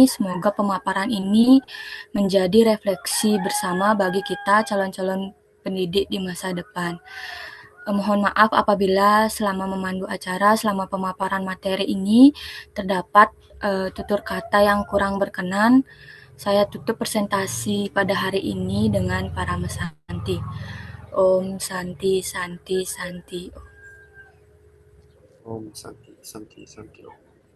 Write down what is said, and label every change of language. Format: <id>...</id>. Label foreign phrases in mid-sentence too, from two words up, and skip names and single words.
<id>Semoga pemaparan ini menjadi refleksi bersama bagi kita calon-calon pendidik di masa depan. Mohon maaf apabila selama memandu acara, selama pemaparan materi ini terdapat tutur kata yang kurang berkenan. Saya tutup presentasi pada hari ini dengan Parama Santi.</id> <sa>ॐ शान्तिः शान्तिः शान्तिः. ॐ शान्तिः शान्तिः शान्तिः ॐ.</sa>